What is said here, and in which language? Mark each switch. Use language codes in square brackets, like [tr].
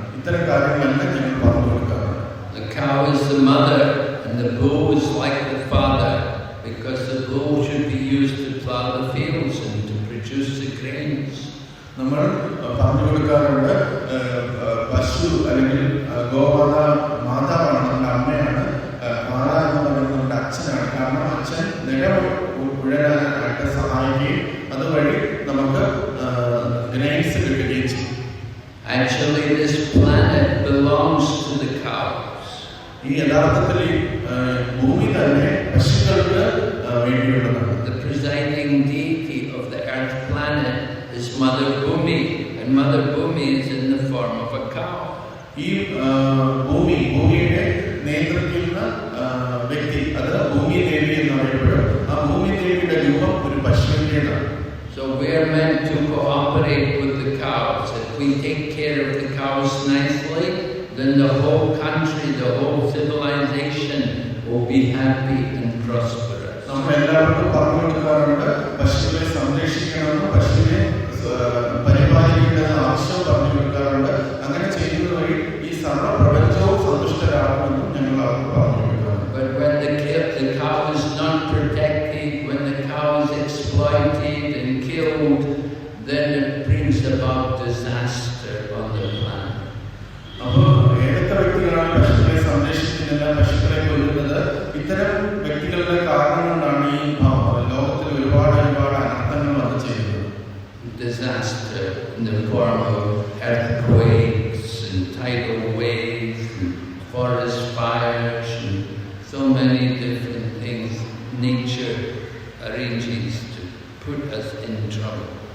[ml] ഇത്തരം കാര്യങ്ങളെല്ലാം ഞങ്ങൾ പറഞ്ഞു കൊടുക്കാറുണ്ട്. [en] The cow is the mother and the bull is like the father, because the bull should be used to plow the fields and to produce the grains. [ml] നമ്മൾ പറഞ്ഞു കൊടുക്കാറുണ്ട് പശു അല്ലെങ്കിൽ ഗോമാത മാതാവാണ്, നമ്മുടെ അമ്മയാണ്. മാതാ എന്ന് പറയുന്നത് നമ്മുടെ അച്ഛനാണ്. കാരണം അച്ഛൻ നിലം ഉഴരാനായിട്ട് സഹായിക്കുകയും അതുവഴി നമുക്ക് ഗ്രെയിൻസ് കിട്ടുകയും ചെയ്യും. [en] Actually, this planet belongs to the cows. [ml] ഈ യഥാർത്ഥത്തിൽ ഭൂമി തന്നെ പശുക്കൾക്ക് വേണ്ടിയുള്ളതാണ്. [en] The presiding deity of the earth planet is Mother Bhumi, and Mother Bhumi is in the form of a cow. [ml] ഈ ഭൂമിയെ നിയന്ത്രിക്കുന്ന വ്യക്തി അത് ഭൂമി ദേവി എന്നറിയപ്പെടും. ആ ഭൂമി ദേവിയുടെ രൂപം ഒരു പശുവിൻ്റെതാണ്. [en] So we are meant to cooperate with the cows. If we take care of the cows nicely, then the whole country, the whole civilization will be happy and prosperous. [ml] നമ്മൾ എല്ലാവർക്കും പറഞ്ഞു കൊടുക്കാറുണ്ട് പശുവിനെ സംരക്ഷിക്കണമെന്ന്, പശുവിനെ പരിപാലിക്കേണ്ടത് ആവശ്യം പറഞ്ഞു കൊടുക്കാറുണ്ട്. അങ്ങനെ ചെയ്യുന്നത് വഴി ഈ സർവ്വപ്രപഞ്ചവും സന്തുഷ്ടരാകുമെന്നും ഞങ്ങൾ അവർക്ക് പറഞ്ഞു കൊടുക്കാറുണ്ട്. [en] But when the cow is not protected, when the cow is exploited and killed, then it brings about disaster on the planet. [ml] അപ്പോൾ ഏതൊക്കെ വ്യക്തികളാണ് പശുക്കളെ സംരക്ഷിക്കുന്നില്ല, പശുക്കളെ കൊല്ലുന്നത്, ഇത്തരം വ്യക്തികളുടെ കാരണം കൊണ്ടാണ് ഈ ലോകത്തിൽ ഒരുപാട് അനർത്ഥങ്ങൾ വന്നു ചെയ്യുന്നത്. [en] Disaster in the form of earthquakes and tidal waves and forest fires and so many different things nature arranges to put us in trouble.